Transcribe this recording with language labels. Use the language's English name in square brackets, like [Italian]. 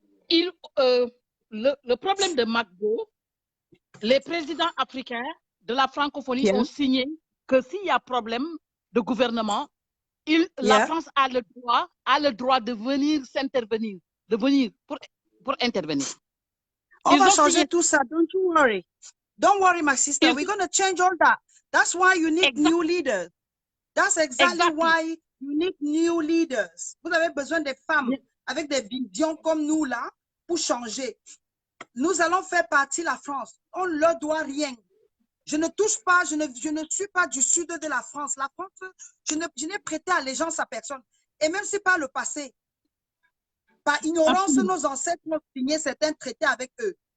[French] Le problème de McGo, les présidents africains de la francophonie ont signé que s'il y a problème de gouvernement, la France a le droit de venir s'intervenir, de venir pour intervenir. On va changer tout ça. [English] Don't you worry. Don't worry, my sister. We're going to change all that. That's why you need new leaders. That's exactly why you need new leaders. [French] Vous avez besoin de femmes avec des visions comme nous là pour changer. Nous allons faire partie de la France. On ne leur doit rien. Je ne touche pas, je ne suis pas du sud de la France. La France, je n'ai prêté allégeance à personne. Et même si par le passé, par ignorance, nos ancêtres ont signé certains traités avec eux.